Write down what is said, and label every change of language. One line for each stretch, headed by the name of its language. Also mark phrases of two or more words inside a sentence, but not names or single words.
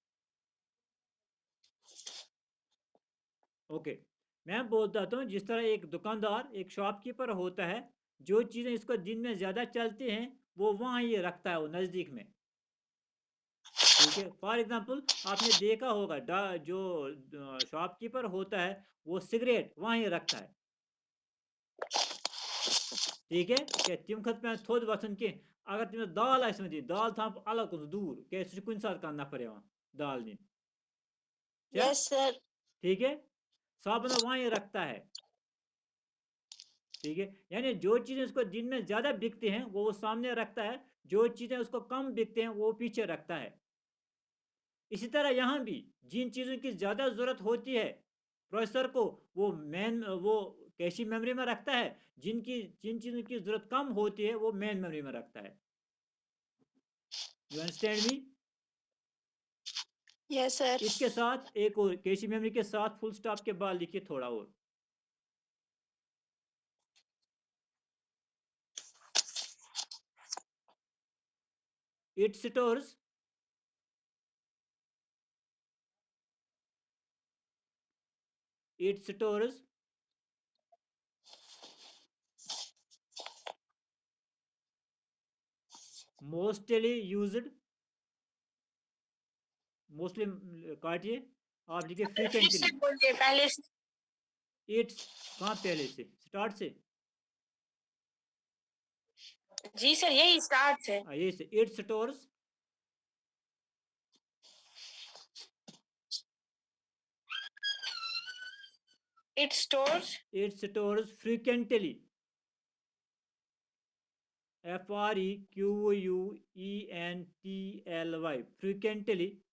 Hindi: ओके, मैं बोलता हूँ जिस तरह एक दुकानदार, एक शॉपकीपर होता है, जो चीज़ें इसको दिन में ज़्यादा चलती हैं वो वहाँ ही रखता है, वो नज़दीक में, ठीक है। फॉर एग्जांपल आपने देखा होगा जो शॉपकीपर होता है वो सिगरेट वहाँ ही रखता है, ठीक है।
Kashmiri: क्या तिम खत पे थोद वसन के,
Hindi: अगर तुम्हें दाल आस दी दाल था अलग कुछ दूर क्या कुन साथ का नफर दाल नी,
Kashmiri: क्या,
English: Yes, sir.
Hindi: ठीक है, साबुन वहाँ ही रखता है, ठीक है। यानी जो चीज़ें उसको दिन में ज़्यादा बिकती हैं वो सामने रखता है, जो चीज़ें उसको कम बिकते हैं वो पीछे रखता है। इसी तरह यहाँ भी जिन चीज़ों की ज़्यादा ज़रूरत होती है प्रोसेसर को, वो
English: cache memory
Hindi: में रखता है, जिन चीज़ों की ज़रूरत कम होती है वो
English: main memory
Hindi: में रखता है।
English: You understand me? Yes, sir.
Hindi: इसके साथ एक और
English: cache memory
Hindi: के साथ
English: full stop
Hindi: के बाद लिखिए थोड़ा और,
English: It stores it stores mostly used,
Hindi: मोस्टली काटिए, आप लिखिए फिर से फ्रीक्वेंटली। बोलिए पहले से। इट्स कहाँ पहले से स्टार्ट से, जी सर यही स्टार्ट है। ये से
English: it stores
Hindi: इट फ्रीक्वेंटली, FREQUENTLY, फ्रीक्वेंटली,